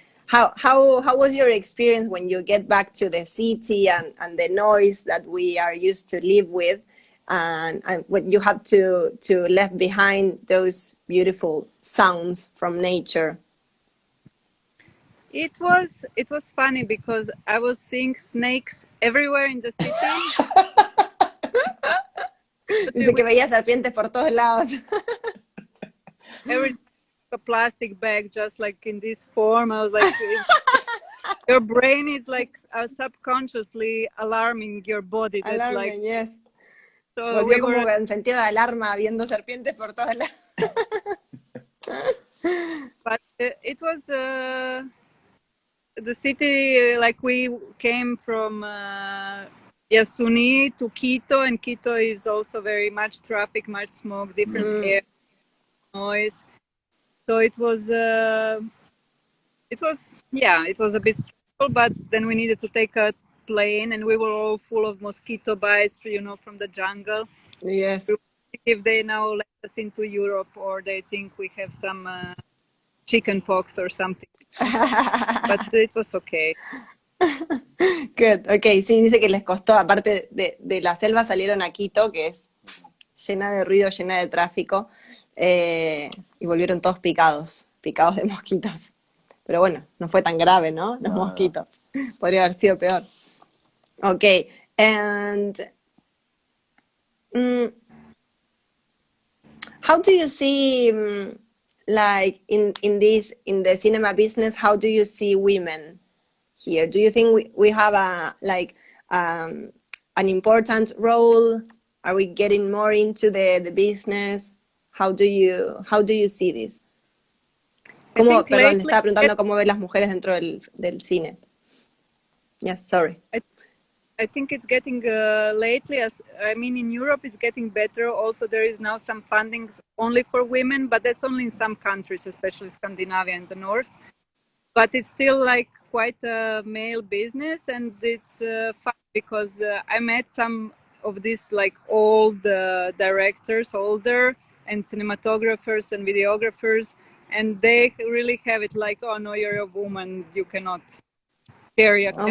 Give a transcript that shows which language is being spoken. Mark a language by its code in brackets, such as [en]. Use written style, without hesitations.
[en] How was your experience when you get back to the city and the noise that we are used to live with, and when you have to left behind those beautiful sounds from nature? It was funny because I was seeing snakes everywhere in the city. [es] Dice que veía serpientes por todos lados. [en] Every a plastic bag, just like in this form. I was like, your brain is like subconsciously alarming your body. That, alarming, like, yes. So [es] volvió como en sentido de alarma, viendo serpientes por todos lados. [en] But it was the city, like we came from Yasuni to Quito, and Quito is also very much traffic, much smoke, different air, noise. So it was a bit stressful, but then we needed to take a plane, and we were all full of mosquito bites, from the jungle. Yes. If they now let us into Europe, or they think we have some chicken pox or something. But it was okay. Good, okay, [es] sí, dice que les costó, aparte de la selva salieron a Quito, que es llena de ruido, llena de tráfico, y volvieron todos picados de mosquitos. Pero bueno, no fue tan grave, ¿no? Los mosquitos. Podría haber sido peor. [en] Okay, and how do you see, like in the cinema business, how do you see women here? Do you think we have an important role? Are we getting more into the business? How do you see this? [es] Le estaba preguntando cómo ven las mujeres dentro del cine. [en] Yes, sorry. I think it's getting lately, in Europe it's getting better. Also, there is now some funding only for women, but that's only in some countries, especially Scandinavia and the North. But it's still like quite a male business, and it's fun because I met some of these like old directors, older, and cinematographers and videographers, and they really have it like, oh no, you're a woman, you cannot carry a camera.